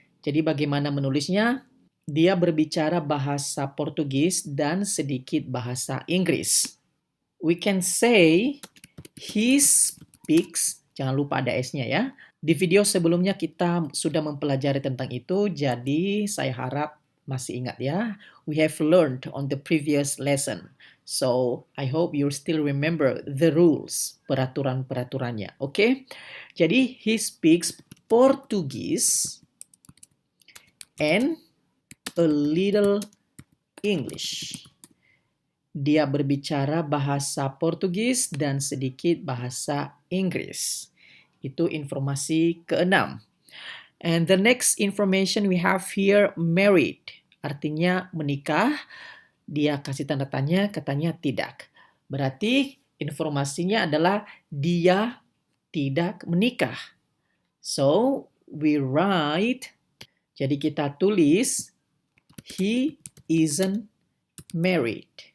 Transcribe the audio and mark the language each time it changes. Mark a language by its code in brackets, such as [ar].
[id] Jadi bagaimana menulisnya? Dia berbicara bahasa Portugis dan sedikit bahasa Inggris. [en] We can say he speaks, [id] jangan lupa ada S-nya ya. Di video sebelumnya kita sudah mempelajari tentang itu, jadi saya harap masih ingat ya. [en] We have learned on the previous lesson. So, I hope you still remember the rules, [id] peraturan-peraturannya. [en] Oke? Jadi, he speaks Portuguese and a little English. [id] Dia berbicara bahasa Portugis dan sedikit bahasa Inggris. Itu informasi keenam. [en] And the next information we have here, married. [id] Artinya menikah. Dia kasih tanda tanya, katanya tidak. Berarti informasinya adalah dia tidak menikah. [en] So, we write, [id] jadi kita tulis, [en] he isn't married.